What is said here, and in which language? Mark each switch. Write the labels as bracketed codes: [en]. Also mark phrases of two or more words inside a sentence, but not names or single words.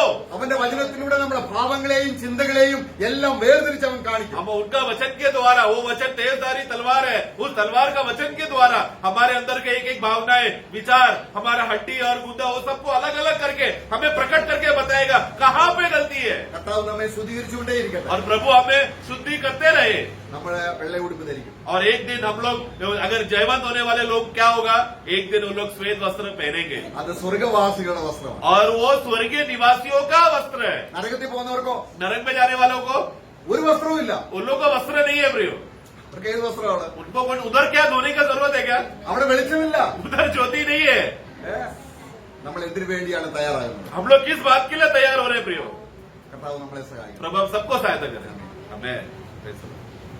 [ml] അവന്റെ വചനത്തിലൂടെ നമ്മുടെ ഭാവങ്ങളെയും ചിന്തകളെയും എല്ലാം വേർതിരിച്ച് അവൻ കാണിക്കും. [hi] हम उनका वचन के द्वारा, वो वचन तेजधारी तलवार है, उस तलवार का वचन के द्वारा हमारे अंदर के एक एक भावनाएं, विचार, हमारा हड्डी और गुदा वो सबको अलग अलग करके हमें प्रकट करके बताएगा कहाँ पे गलती है. [ml] കർത്താവ് നമ്മെ ശുദ്ധീകരിച്ചുകൊണ്ടേയിരിക്കട്ടെ. [hi] और प्रभु हमें शुद्धि करते रहे. [ml] നമ്മളെ വെള്ള ഉടുപ്പ് ധരിക്കും. [hi] और एक दिन हम लोग अगर जयवंत होने वाले लोग क्या होगा, एक दिन उन लोग श्वेत वस्त्र पहनेंगे [ml] അത് സ്വർഗവാസികളുടെ വസ്ത്രമാണ്. [hi] और वो स्वर्गीय निवासियों का वस्त्र है. [ml] നരകത്തിൽ പോകുന്നവർക്കോ [hi] नरक में जाने वालों को [ml] ഒരു വസ്ത്രവും ഇല്ല. [hi] उन लोगों का वस्त्र नहीं है. प्रियो, [ml] അവർക്ക് ഏത് വസ്ത്രമാണ്? [hi] उनको उधर क्या धोने का जरूरत है? क्या [ml] അവിടെ വെളിച്ചമില്ല. [hi] उधर ज्योति नहीं है? [ml] നമ്മൾ എന്തിനു വേണ്ടിയാണ് തയ്യാറാകുന്നത്? [hi] हम लोग किस बात के लिए तैयार हो रहे हैं? प्रियो, [ml] കർത്താവ് നമ്മളെ സഹായിക്കും. [hi] प्रभु हम सबको सहायता करें. हमें